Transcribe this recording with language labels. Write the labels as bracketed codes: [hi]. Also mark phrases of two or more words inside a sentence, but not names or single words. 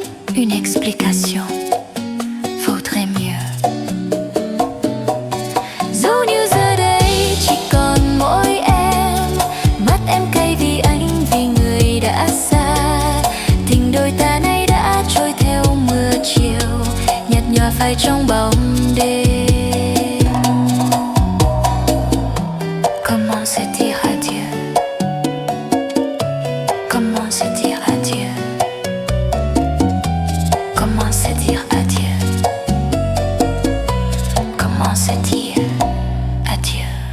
[fr] Une explication vaudrait mieux. [vi] Dẫu như giờ đây chỉ còn mỗi em, mắt em cay vì anh, vì người đã xa. Tình đôi ta nay đã trôi theo mưa chiều, nhạt nhòa phai trong bóng đêm. [fr] Comment se dire adieu? Comment se dire adieu? Comment se dire adieu? Comment se dire adieu?